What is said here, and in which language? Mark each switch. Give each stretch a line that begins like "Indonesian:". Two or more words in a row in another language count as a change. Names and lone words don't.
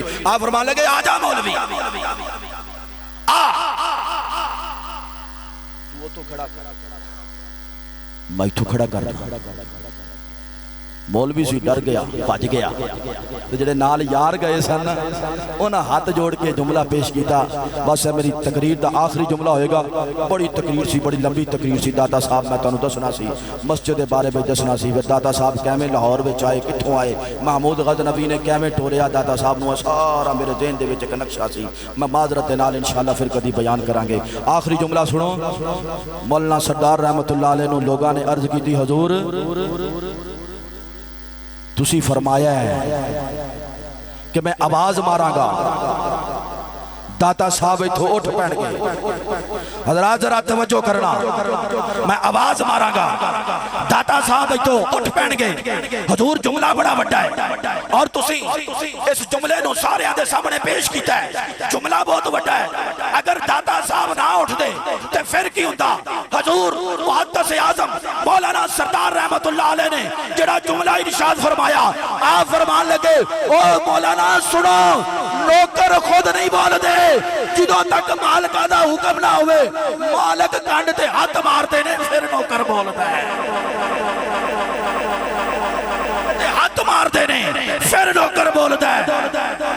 Punjabi: آپ فرمان لگے آ جا مولوی آ او تے کھڑا میں تے کھڑا کر مولوی سی ڈر گیا بھج گیا. تے جیہڑے نال یار گئے سن اونہاں ہتھ جوڑ کے جملہ پیش کیتا. بس میری تقریر دا آخری جملہ ہووےگا۔ بڑی تقریر سی، بڑی لمبی تقریر سی. داتا صاحب میں تہانوں دسنا سی، مسجد دے بارے وچ دسنا سی. داتا صاحب کیویں لاہور وچ آئے، کتھوں آئے, محمود غزنوی نے کیویں ٹوریا داتا صاحب نوں، سارا میرے ذہن دے وچ اک نقشہ سی. میں معذرت نال انشاءاللہ فیر کدی بیان کراں گے. آخری جملہ سنو. مولانا سردار رحمۃ اللہ علیہ نوں لوکاں نے عرض کی حضور تسی فرمایا اے کہ میں آواز ماراں گا، داتا صاحب ایتھوں اٹھ پین گے. حضرات ذرا توجہ کرنا، میں آواز ماراں گا، داتا صاحب ایتھوں اٹھ پین گے. حضور جملہ بڑا وڈا اے تے تسی اس جملے نوں ساریاں دے سامنے پیش کیتا اے. جملہ بہت وڈا اے. اگر داتا صاحب نہ اٹھدے تے فیر کی ہوندا. حضور محدث اعظم مولانا سردار رحمۃ اللہ علیہ نے جیہڑا جملہ ارشاد فرمایا، آپ فرمان لگے او مولانا سنو، نوکر خود نہیں بولدے جدوں تک مالکاں دا حکم نہ ہووے. مالک کنڈ تے ہتھ ماردے نیں فیر نوکر بولدا اے، ہتھ ماردے نیں فیر نوکر بولدا اے.